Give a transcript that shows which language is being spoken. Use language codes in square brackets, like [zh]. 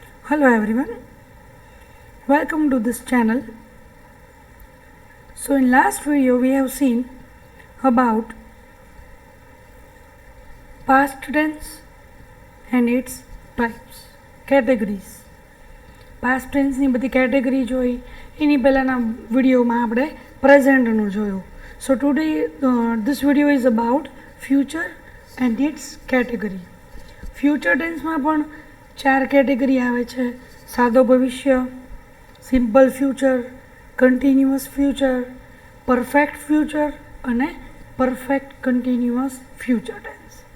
[en] Hello everyone, welcome to this channel. So in last video we have seen about past tense and its types, categories. [gu] Past tense ની બધી category જોઈ, એની પહેલાંના વિડીયોમાં આપણે પ્રેઝન્ટનું જોયું. [en] So today this video is about future and its category. [gu] Future ટેન્સમાં પણ 4 category આવે છે: સાદો ભવિષ્ય, simple future, continuous future, perfect future અને પરફેક્ટ કન્ટિન્યુઅસ ફ્યુચર ટેન્સ.